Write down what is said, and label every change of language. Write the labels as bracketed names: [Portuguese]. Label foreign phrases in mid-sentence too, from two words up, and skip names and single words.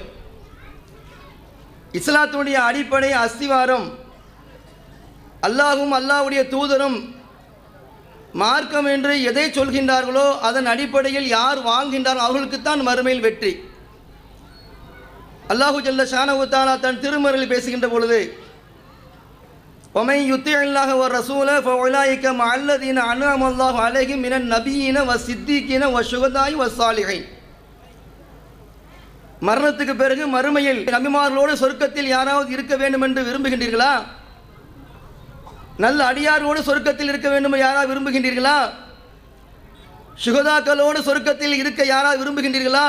[Tamil] இஸ்லாத்தினுடைய அடிப்படை அஸ்திவாரம் அல்லாஹும் அல்லாஹ்வுடைய தூதரும் மார்க்கம் என்று எதை சொல்கின்றார்களோ அதன் அடிப்படையில் யார் வாழ்கின்றார்களோ அவர்களுக்குத்தான் மறுமையில் வெற்றி. [Arabic] الله جل شأنه تعالى [Tamil] தன் திருமறையில் பேசுகின்ற பொழுது, [Arabic] وَمَن يُطِعِ اللَّهَ وَالرَّسُولَ فَأُولَٰئِكَ مَعَ الَّذِينَ أَنْعَمَ اللَّهُ عَلَيْهِم مِّنَ النَّبِيِّينَ وَالصِّدِّيقِينَ وَالشُّهَدَاءِ وَالصَّالِحِينَ. [Tamil] மரணத்துக்கு பிறகு மறுமையில் நபிமார்களோடு சொர்க்கத்தில் யாராவது இருக்க வேண்டும் என்று விரும்புகின்றீர்களா? நல்ல அடியாரோடு சொர்க்கத்தில் இருக்க வேண்டும் யாராவது விரும்புகின்றீர்களா? சுகதாக்களோடு சொர்க்கத்தில் இருக்க யாராவது விரும்புகின்றீர்களா?